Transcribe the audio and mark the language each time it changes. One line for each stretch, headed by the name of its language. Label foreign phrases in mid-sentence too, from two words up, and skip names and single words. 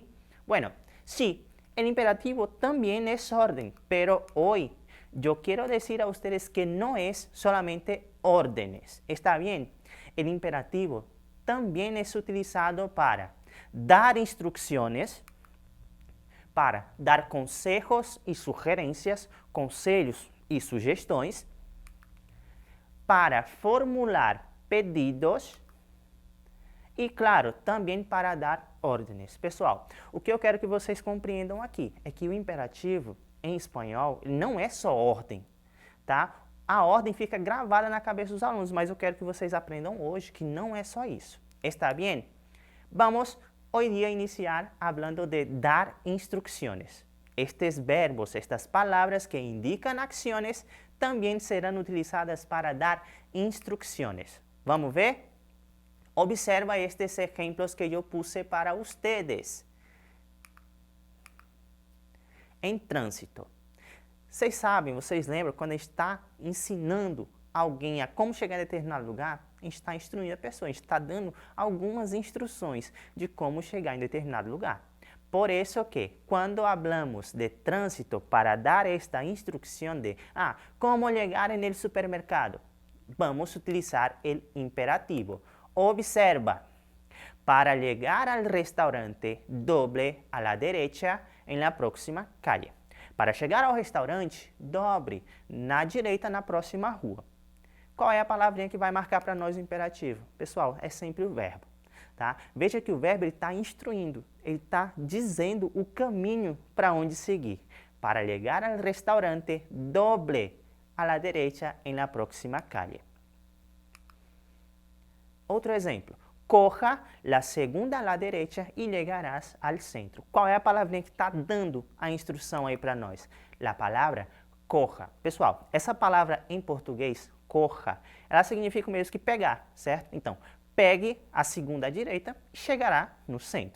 Spanish: Bueno, sí, el imperativo también es orden, pero hoy yo quiero decir a ustedes que no es solamente órdenes, ¿está bien? El imperativo también es utilizado para dar instrucciones, para dar consejos y sugerencias,
Portuguese: conselhos y sugestões, para formular pedidos e, claro, também para dar ordens. Pessoal, o que eu quero que vocês compreendam aqui é que o imperativo, em espanhol, não é só ordem, tá? A ordem fica gravada na cabeça dos alunos, mas eu quero que vocês aprendam hoje que não é só isso.
Spanish: ¿Está bien? Vamos hoy día iniciar hablando de dar instrucciones.
Portuguese: Estes verbos,
Spanish: estas palabras que indican acciones, también serán utilizadas para dar instrucciones.
Portuguese: ¿Vamos ver?
Spanish: Observa estes ejemplos que eu puse para ustedes.
Portuguese: Em trânsito. Vocês sabem, vocês lembram, quando a gente está ensinando alguém a como chegar em determinado lugar, a gente está instruindo a pessoa, a gente está dando algumas instruções de como chegar em determinado lugar. Por isso que, quando
Spanish: hablamos de
Portuguese: trânsito, para dar esta instrução de como chegar no supermercado, vamos utilizar o imperativo.
Spanish: Observa, para llegar al restaurante, doble a la derecha en la próxima calle.
Portuguese: Para chegar ao restaurante, dobre na direita na próxima rua. Qual é a palavrinha que vai marcar para nós o imperativo? Pessoal, é sempre o verbo. Tá? Veja que o verbo está instruindo, ele está dizendo o caminho para onde seguir.
Spanish: Para llegar al restaurante, doble a la derecha en la próxima calle.
Portuguese: Outro exemplo,
Spanish: corra la segunda a la derecha
Portuguese: e chegarás
Spanish: al centro.
Portuguese: Qual é a palavrinha que está dando a instrução aí para nós? A palavra corra. Pessoal, essa palavra em português, corra, ela significa o mesmo que pegar, certo? Então, pegue a segunda à direita e chegará no centro.